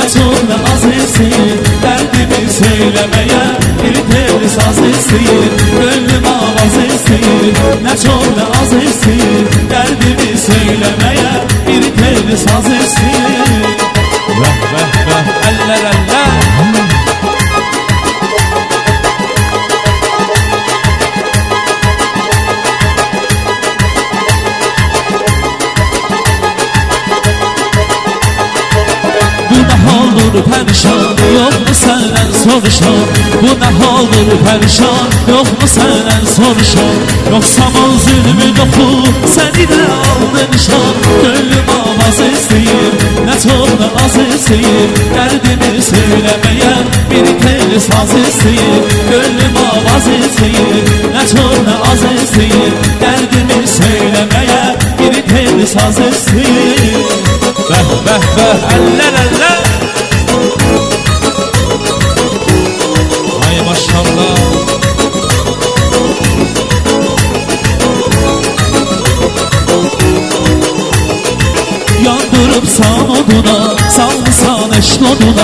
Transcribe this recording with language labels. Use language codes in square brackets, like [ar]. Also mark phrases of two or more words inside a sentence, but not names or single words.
[az] çok da az istəyir dərdimi söyləməyə, bir telli saz istəyir gönlüm avaz istəyir. Nə çok da az istəyir dərdimi söyləməyə, bir telli saz istəyir. Vəh vəh vəh, əllər əllər. [tr] Perişan, yok mu senden soruşan? Bu ne haldır perişan, yok mu senden soruşan? Yoksa o zulmü doku, seni de aldı nişan. Gönlüm avaz isteyir, ne çok da az isteyir derdimi söylemeye, bir telli saz isteyir. Gönlüm avaz isteyir, ne çok da az isteyir derdimi söylemeye, bir telli saz isteyir. [az] Vəh vəh vəh, əllər əllər. Ay maşallah. Yandırıbsan oduna, salmışsan eşk oduna.